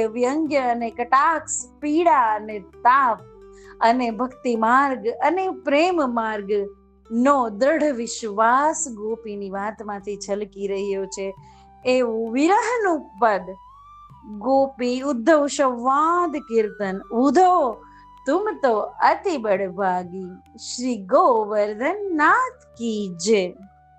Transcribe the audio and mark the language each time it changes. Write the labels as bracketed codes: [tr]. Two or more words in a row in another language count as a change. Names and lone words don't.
[gu] વ્યંગ્ય અને કટાક્ષ, પીડા અને તાપ અને ભક્તિ માર્ગ અને પ્રેમ માર્ગ નો દ્રઢ વિશ્વાસ ગોપીની વાતમાંથી છલકી રહ્યો છે. એવું વિરહનું પદ ગોપી ઉદ્ધવ સંવાદ કીર્તન. [bra] ઉધો तुम तो अति बड़भागी. [hi] श्री गोवर्धन नाथ की जय.